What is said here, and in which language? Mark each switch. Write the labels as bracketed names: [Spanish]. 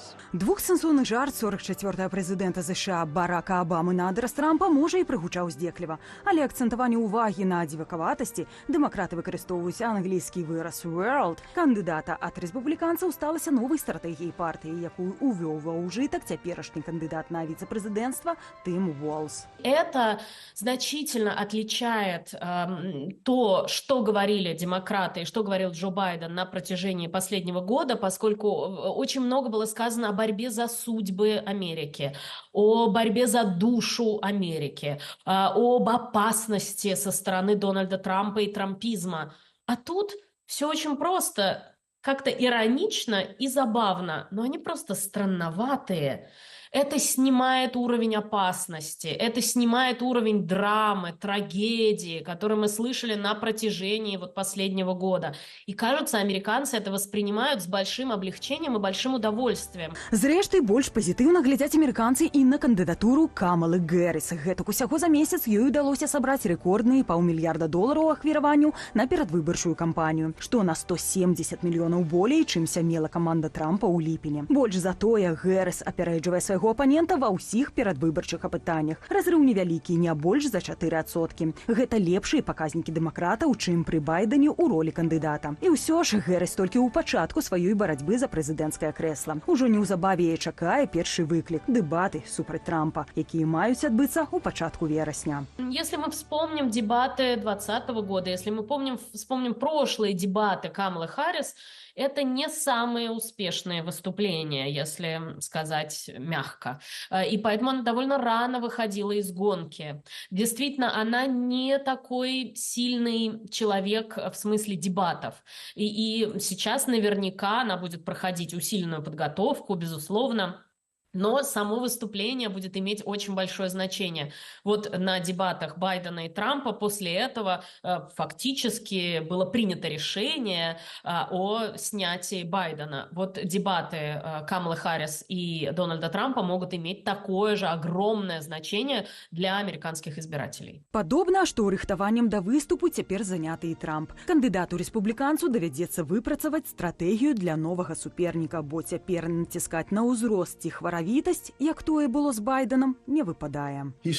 [Belarusian] Двухсэнсоўны жарт 44-го прэзідэнта США Барака Абамы на адрас Трампа можа і прыгучаў здзекліва. Але акцэнтаванне ўвагі на дзівакаватасці дэмакраты выкарыстоўваюць англійскі выраз «world» кандыдата ад рэспубліканцаў сталася новай стратэгіяй партыі, якую увёў ва ўжытак цяперашні кандыдат на віцэ-прэзідэнцтва Тым Уолс. [Russian] Это значительно отличает то, что говорили демократы и что говорил Джо Байден на протяжении последнего года, поскольку очень много было сказано о борьбе за судьбы Америки, о борьбе за душу Америки, об опасности со стороны Дональда Трампа и трампизма. А тут все очень просто, как-то иронично и забавно, но они просто странноватые. Это снимает уровень опасности, это снимает уровень драмы, трагедии, который мы слышали на протяжении последнего года. И кажется, американцы это воспринимают с большим облегчением и большим удовольствием. [Belarusian] Зрэшты, больш пазітыўна глядзяць амерыканцы і на кандыдатуру Камалы Гэрыс. Гэтак усяго за месяц ёй удалося сабраць рэкордныя $500 мільярда ахвяраванняў на перадвыбарчую кампанію, што на 170 мільёнаў болей, чымся мела каманда Трампа ў ліпені. Больш за тое, Гэрыс апярэджвае свайго апанента ва ўсіх перадвыбарчых апытаннях. Разрыў невялікі, не больш за 4%. Гэта лепшыя паказнікі дэмакрата, чым пры Байдане ў ролі кандыдата. І ўсё ж Гэрыс толькі ў пачатку сваёй барацьбы за прэзідэнцкае крэсла. Ужо неўзабаве яе чакае першы выклік – дэбаты супраць Трампа, якія маюць адбыцца ў пачатку верасня. [Russian] Если мы вспомним дебаты 2020 года, если мы вспомним прошлые дебаты Камалы Харрис, это не самые успешные выступления, если сказать мягко. И поэтому она довольно рано выходила из гонки. Действительно, она не такой сильный человек в смысле дебатов. И сейчас наверняка она будет проходить усиленную подготовку, безусловно. Но само выступление будет иметь очень большое значение. Вот на дебатах Байдена и Трампа после этого фактически было принято решение о снятии Байдена. Вот дебаты Камалы Харрис и Дональда Трампа могут иметь такое же огромное значение для американских избирателей. [Belarusian] Падобна, што рыхтаваннем да выступу цяпер заняты і Трамп. Кандыдату рэспубліканцу давядзецца выпрацаваць стратэгію для новага суперніка, бо цяпер націскаць на ўзрост ці хваравітасць, як тое было з Байденам, не выпадае.